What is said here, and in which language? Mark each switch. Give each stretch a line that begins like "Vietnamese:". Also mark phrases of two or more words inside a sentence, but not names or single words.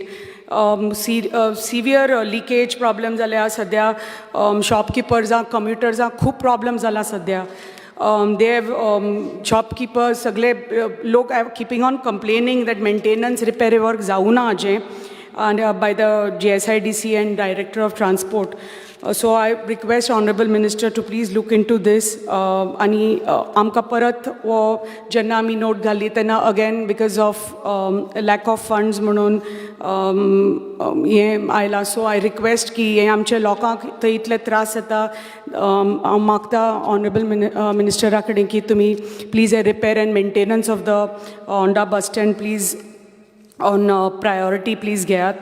English: severe leakage problem
Konkani: जाल्या सद्या. शॉपकिपर्सांक, कम्युटर्सांक खूब प्रॉब्लेम जाला सद्या.
English: They have shopkeepers,
Konkani: सगळे लोक
English: are keeping on complaining that maintenance repair work
Konkani: जावना अजें
English: and by the GSIDC and Director of Transport. So I request Honorable Minister to please look into this.
Konkani: आणि आमकां परत वो जेन्ना आमी नोट घाल्ली तेन्ना
English: again because of lack of funds
Konkani: म्हणून हें आयलां.
English: so I request
Konkani: की हे आमच्या लोकांक थंय इतले त्रास जाता. हांव मागता ऑनरेबल मिनिस्टरा कडेन की तुमी प्लीज हे
English: repair and maintenance of the Honda bus stand please on priority please
Konkani: घेयात.